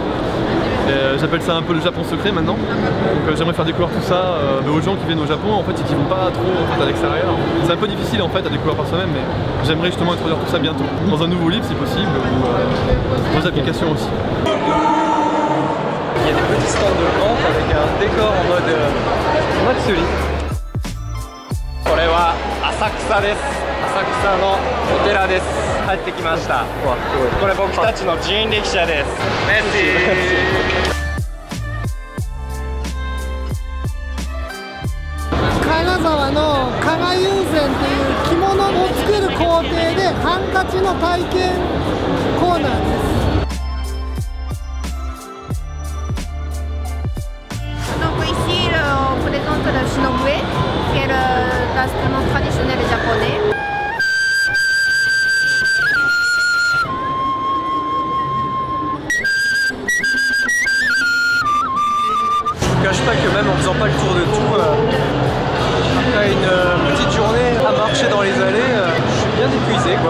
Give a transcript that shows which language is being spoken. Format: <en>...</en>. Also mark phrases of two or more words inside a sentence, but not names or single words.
<fr>J'appelle ça un peu le Japon secret maintenant. Donc j'aimerais faire découvrir tout ça aux gens qui viennent au Japon en fait et qui vont pas trop en fait, à l'extérieur. C'est un peu difficile en fait à découvrir par soi-même, mais j'aimerais justement introduire tout ça bientôt. Dans un nouveau livre si possible, ou dans des applications aussi. Il y a des petits stands de vente avec un décor en mode solide.</fr> <ja>これは浅草です。浅草のお寺です。帰ってきました。これ僕たちの人力車です。メッシー。金沢の加賀友禅っていう着物を作る工程でハンカチの体験コーナーです。</ja> <fr>Donc ici, on présente le shinobué, qui est l'instrument traditionnel japonais. Je vous cache pas que même en faisant pas le tour de tout, après une petite journée à marcher dans les allées, je suis bien épuisé quoi.</fr>